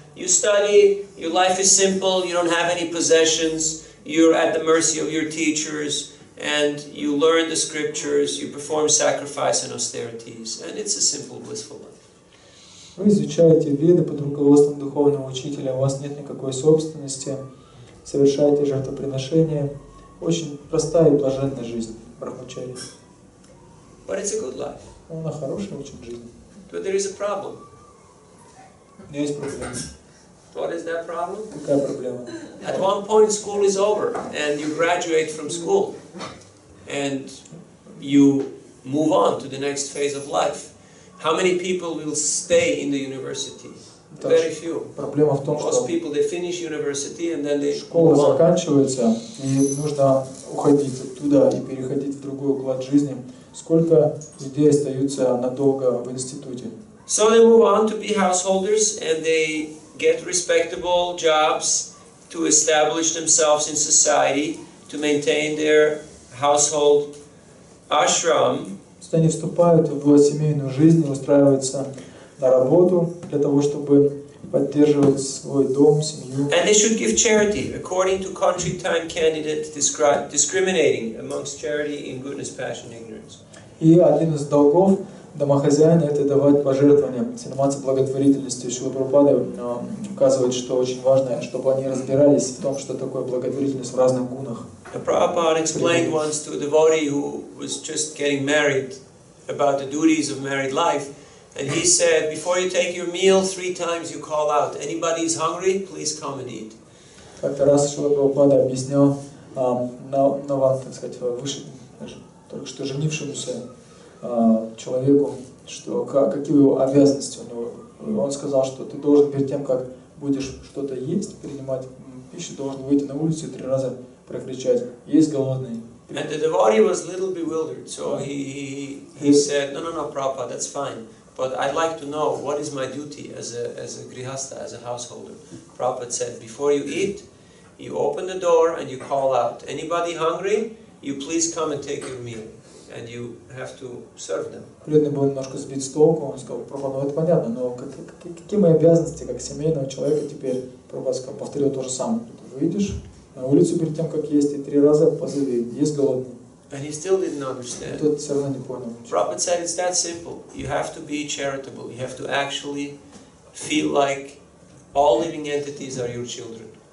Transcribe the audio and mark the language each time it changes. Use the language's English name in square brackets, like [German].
[English] You study, your life is simple, you don't have any possessions, you're at the mercy of your teachers, and you learn the scriptures, you perform sacrifice and austerities, and it's a simple, blissful life. [Russian] Вы изучаете веды под руководством духовного учителя, у вас нет никакой собственности, совершаете жертвоприношения. Очень простая и блаженная жизнь брахмачари. [English] But it's a good life. [Russian] Она хорошая очень жизнь. [English] But there is a problem. [Russian] Но есть проблема. [English] What is that problem? [Russian] Какая проблема? [English] At one point school is over and you graduate from school and you move on to the next phase of life. How many people will stay in the university? Very few. [Russian] Проблема в том, [English] Most [Russian] что [English] people, they finish university and then they [Russian] школа [English] move on. [Russian] заканчивается, и нужно уходить оттуда и переходить в другой уклад жизни. Сколько людей остаются надолго в институте? [English] So they move on to be householders and they get respectable jobs to establish themselves in society, to maintain their household ashram. [Russian] Они вступают в семейную жизнь, устраиваются на работу для того, чтобы поддерживать свой дом, семью. [English] And they should give charity according to country time candidate discriminating amongst charity in goodness, passion, ignorance. [Russian] И один из долгов домохозяина – это давать пожертвования, заниматься благотворительностью. Шрила Прабхупада указывает, что очень важно, чтобы они разбирались в том, что такое благотворительность в разных гунах. [English] Prabhupada explained once to a devotee who was just getting married about the duties of married life, and he said, before you take your meal, 3 times you call out, anybody is hungry, please come and eat. [Russian] Как-то раз Шрила Прабхупада объяснял так сказать, только что женившемуся человеку, что какие его обязанности у него. Он сказал, что ты должен перед тем, как будешь что-то есть, принимать пищу, должен выйти на улицу и 3 раза прокричать: «Есть голодный». [English] And the devotee was a little bewildered, so he said, no, Prabhupada, that's fine, but I'd like to know what is my duty as a grihasta, as a householder. Prabhupada said, before you eat, you open the door and you call out, anybody hungry, you please come and take your meal. And you have to serve them. [Russian] Преданный был немножко сбит с толку, он сказал: Прабхупада, ну это понятно, но какие мои обязанности как семейного человека теперь? Прабхупада повторил то же самое. Ты выйдешь на улицу перед тем, как есть, и 3 раза позови: есть голодный. [English] And he still didn't understand. [Russian] Тот все равно не понял. [English] Prabhupada said it's that simple. You have to be charitable. You have to actually feel like all living entities are your children.